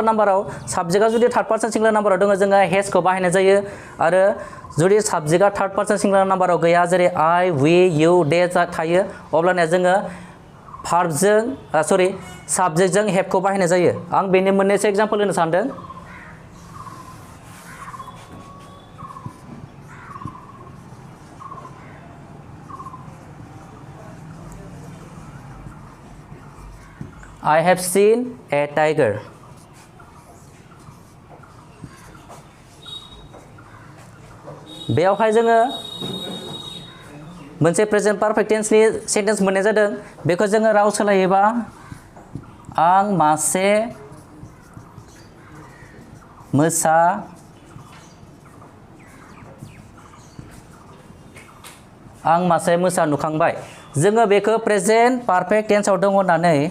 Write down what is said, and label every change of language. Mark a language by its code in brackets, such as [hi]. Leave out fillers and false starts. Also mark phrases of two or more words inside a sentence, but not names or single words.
[brx] नाम्बाराव साबजेक्टआ जुदि [en] third person singular [brx] नाम्बाराव दङ जोङो हेजखौ बाहायनाय जायो आरो जुदि साबजेक्टआ थार्ड पार्सन सिंगुलार नाम्बाराव गैया जेरै [en] I we you they [brx] थायो अब्लाना जोङो भार्बजों साबजेक्टजों हेभखौ बाहायनाय जायो आं बेनि मोननैसो एग्जाम्पल होनो सानदों [en] I have seen a tiger. [brx] बेयावहाय जोङो मोनसे [en] present perfect [brx] टेन्सनि सेन्टेन्स मोननाय जादों बेखौ जोङो राव सोलायोबा आं मासे मोसा नुखांबाय जोङो बेखौ [en] present perfect [brx] टेन्सआव दङ होननानै